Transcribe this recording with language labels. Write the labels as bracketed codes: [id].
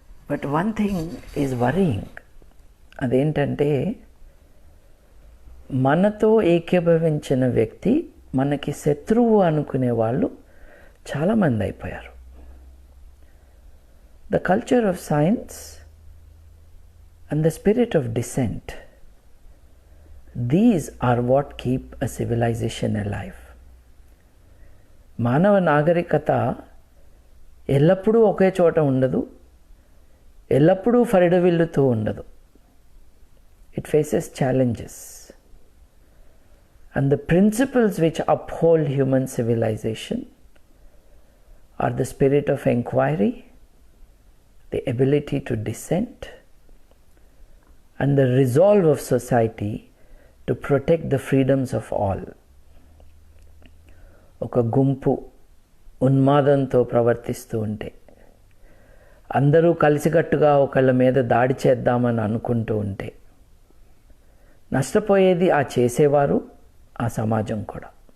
[en] But one thing is worrying. [te] అదేంటంటే మనతో ఏకీభవించిన వ్యక్తి మనకి శత్రువు అనుకునే వాళ్ళు చాలామంది అయిపోయారు. [en] The culture of science and the spirit of dissent, these are what keep a civilization alive. [te] మానవ నాగరికత ఎల్లప్పుడూ ఒకే చోట ఉండదు, ఎల్లప్పుడూ ఫరిడవిల్లుతూ ఉండదు. [en] It faces challenges. And the principles which uphold human civilization are the spirit of inquiry, the ability to dissent, and the resolve of society to protect the freedoms of all. [te] ఒక గుంపు ఉన్మాదంతో ప్రవర్తిస్తూ ఉంటే, అందరూ కలిసికట్టుగా ఒకళ్ళ మీద దాడి చేద్దామని అనుకుంటూ ఉంటే, నష్టపోయేది ఆ చేసేవారు, ఆ సమాజం కూడా.